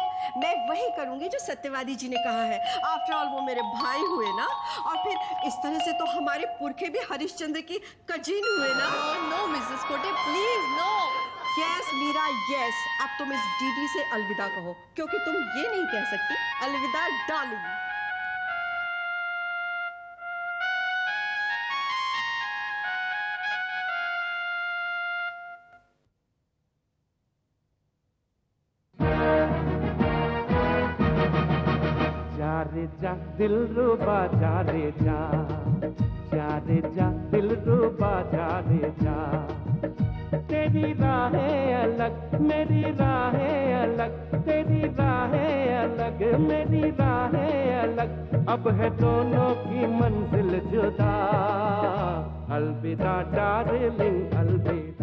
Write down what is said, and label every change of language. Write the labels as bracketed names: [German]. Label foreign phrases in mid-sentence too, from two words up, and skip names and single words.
[Hindi] मैं वही करूंगी जो सत्यवादी जी ने कहा है। [English] after all [Hindi] वो मेरे भाई हुए ना, और फिर इस तरह से तो हमारे पुरखे भी हरिश्चंद्र की कजीन हुए ना। [English] No Mrs Khote, please no. Yes Meera, yes. [Hindi] अब तुम इस डीडी से अलविदा कहो, क्योंकि तुम ये नहीं कह सकती अलविदा डार्लिंग। जा रे जा दिल रुबा, जा रे जा, जा रे जा दिल रुबा, जा रे जा। तेरी राहें अलग, मेरी राहें अलग, तेरी राहें अलग, मेरी राहें अलग, अब है दोनों की मंजिल जुदा। अलविदा डार्लिंग, अलविदा।